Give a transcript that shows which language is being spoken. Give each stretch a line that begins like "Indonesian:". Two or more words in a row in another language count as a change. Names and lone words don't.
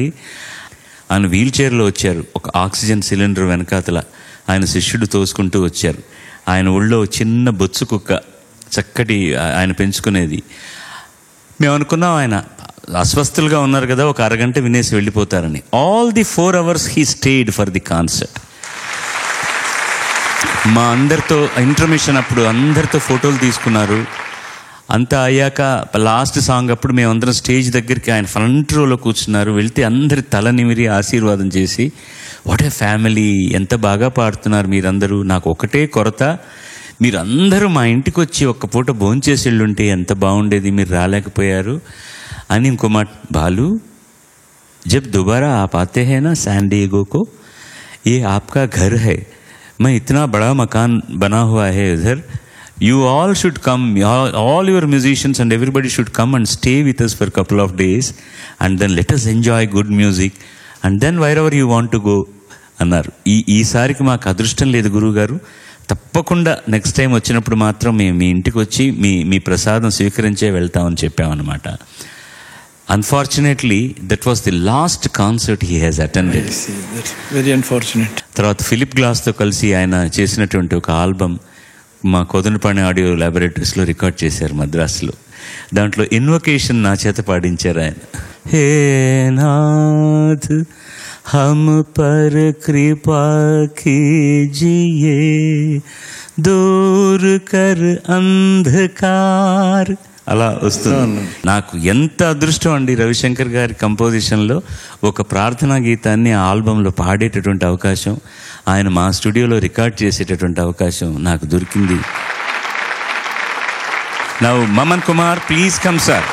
Telugu: ఆయన వీల్ చైర్లో వచ్చారు. ఒక ఆక్సిజన్ సిలిండర్ వెనకాతల ఆయన శిష్యుడు తోసుకుంటూ వచ్చారు. ఆయన ఒళ్ళో చిన్న బొచ్చు కుక్క, చక్కటి ఆయన పెంచుకునేది. మేము అనుకున్నాం ఆయన అస్వస్థులుగా ఉన్నారు కదా, ఒక అరగంట వినేసి వెళ్ళిపోతారని.
English: All the 4 hours he stayed for the concert.
Telugu: మా అందరితో ఇంటర్మిషన్ అప్పుడు అందరితో ఫోటోలు తీసుకున్నారు. అంతా అయ్యాక
English: last song
Telugu: అప్పుడు మేమందరం స్టేజ్ దగ్గరికి ఆయన
English: front rowలో
Telugu: కూర్చున్నారు. వెళ్తే అందరి తల నిమిరి ఆశీర్వాదం చేసి,
English: what a family,
Telugu: ఎంత బాగా పాడుతున్నారు మీరందరూ, నాకు ఒకటే కొరత, మీరందరూ మా ఇంటికి వచ్చి ఒక్క పూట భోంచేసి వెళ్ళుంటే ఎంత బాగుండేది, మీరు రాలేకపోయారు అని. ఇంకో మాట, బాలు
Hindi: जब दुबारा आप आते हैं ना सैन डिएगो को, ये आपका घर है, मैं इतना बड़ा मकान बना हुआ है इधर,
English: you all should come, all your musicians and everybody should come and stay with us for a couple of days and then let us enjoy good music and then wherever you want to go అన్నారు.
Telugu: ఈసారికి మాకు అదృష్టం లేదు గురువుగారు, తప్పకుండా
English: next time
Telugu: వచ్చినప్పుడు మాత్రం మేము మీ ఇంటికి వచ్చి మీ ప్రసాదం స్వీకరించే వెళ్తామని చెప్పామన్నమాట.
English: Unfortunately that was the last concert he has attended. Very unfortunate.
Telugu: తర్వాత ఫిలిప్ గ్లాస్తో కలిసి ఆయన చేసినటువంటి ఒక ఆల్బమ్ మా కోదండపాణి ఆడియో ల్యాబొరేటరీస్లో రికార్డ్ చేశారు మద్రాసులో. దాంట్లో ఇన్వొకేషన్ నా చేత పాడించారు ఆయన.
Hindi: हे नाथ हम पर कृपा कीजिये, दूर कर अंधकार,
Telugu: అలా వస్తుంది. నాకు ఎంత అదృష్టం అండి, రవిశంకర్ గారి కంపోజిషన్లో ఒక ప్రార్థనా గీతాన్ని ఆ ఆల్బంలో పాడేటటువంటి అవకాశం, ఆయన మా స్టూడియోలో రికార్డ్ చేసేటటువంటి అవకాశం నాకు దొరికింది.
English: Now Maman Kumar, please come sir.